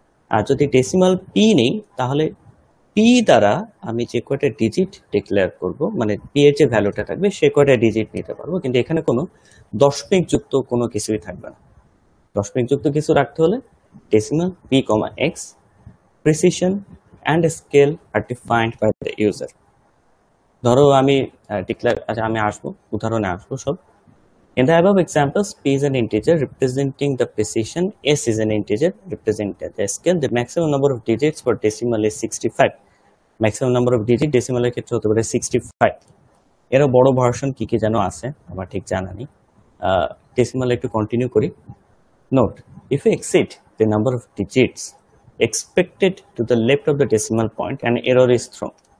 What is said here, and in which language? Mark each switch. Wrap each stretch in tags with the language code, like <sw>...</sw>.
<bn>আর যদি decimal P নেই তাহলে পি দ্বারা আমি যে কয়টা ডিজিট ডিক্লেয়ার করব, মানে পি এর যে ভ্যালুটা থাকবে সে কয়টা ডিজিট নিতে পারবো, কিন্তু এখানে কোনো দশমিক যুক্ত কোনো কিছুই থাকবে না। দশমিক যুক্ত কিছু রাখতে হলে decimal P comma x,</bn> <en>Precision and scale are defined by the user.</en> <bn>ধরো আমি আচ্ছা আমি আসবো উদাহরণে আসবো সব।</bn> <en>In the above examples, p is an integer representing the precision, s is an integer representing the scale. The maximum number of digits for decimal is 65. Maximum number of digits decimal</en> <bn>এর ক্ষেত্রে হতে পারে 65। এরও বড় version কি কি যেন আছে আমার ঠিক জানা নেই। ডেসিমাল একটু কন্টিনিউ করি।</bn> <en>Note, if you exceed the number of digits expected to the left of the decimal point, an error is thrown.</en>